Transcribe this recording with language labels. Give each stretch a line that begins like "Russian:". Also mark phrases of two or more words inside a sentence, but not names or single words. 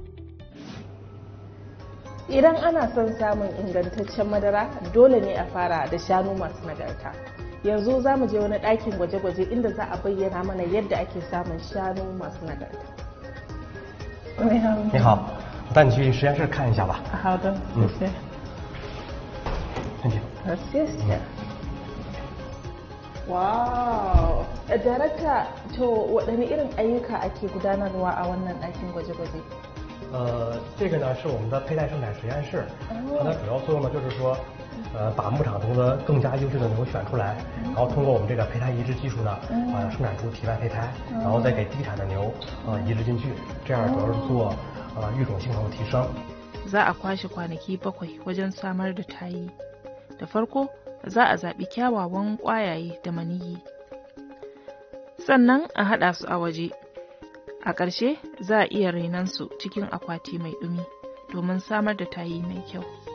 Hausa: Idan ana son samun ingantaccen madara, dole ne a fara da shanu masu nagarta. Yanzu za mu je wani ɗakin gwaje-gwaje inda za a bayyana mana yadda ake samun shanu masu nagarta.
Chinese: 你好，我带你去实验室看一下吧。好的，谢谢。谢谢。
Hausa: Wow, Darakta, to waɗanne irin ayyuka ake gudanarwa a wannan ɗakin gwaje-gwaje?
Chinese: 这个呢是我们的胚胎生产实验室，它的主要作用呢就是说，把牧场中的更加优质的牛选出来，然后通过我们这个胚胎移植技术呢，生产出体外胚胎，然后再给地产的牛移植进去，这样主要是做育种性能的提升。
Hausa: Za a kwashe kwanaki 7 wajen samar da tayi. Da farko za a zaɓi kyawawan ƙwayaye da maniyyi, sannan a haɗa su a waje. A ƙarshe za a iya renon su cikin akwati mai ɗumi domin samar da tayi mai kyau.